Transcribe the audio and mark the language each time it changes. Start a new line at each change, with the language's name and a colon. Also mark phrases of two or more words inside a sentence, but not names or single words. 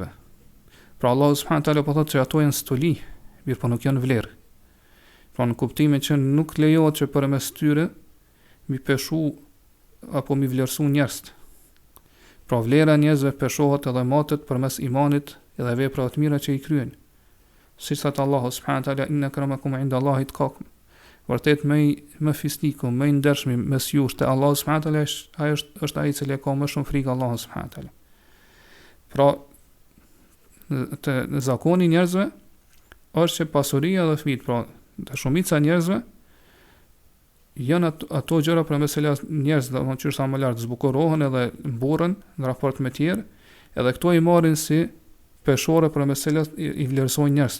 Albanian: Pra Allahu
Arabic: سبحانه وتعالى
Albanian: po thotë që ato janë stoli, mirë po nuk janë vlerë. Pra në kuptimin që nuk lejohet që përmes tyre mi peshu apo mi vlerësu njerëz. Pra vlera e njerëzve peshohet edhe matet përmes imanit edhe veprave të mira që i kryejnë. Siç thot Allahu
Arabic: سبحانه وتعالى إن أكرمكم عند الله أتقاكم.
Albanian: Vërtet më fisniku, më i ndershmi mes jush te Allahu
Arabic: سبحانه وتعالى
Albanian: është ai i cili ka më shumë frikë Allahu
Arabic: سبحانه وتعالى.
Albanian: Pra në zakoni njerëzve është që pasuria dhe fëmijët, pra të shumica njerëzve janë ato gjëra për mes cilat njerëz do të thonë më lart zbukurohen edhe mburren në raport me tjerë, edhe këto i marrin si peshore për mes cilat i vlerësojnë njerëz.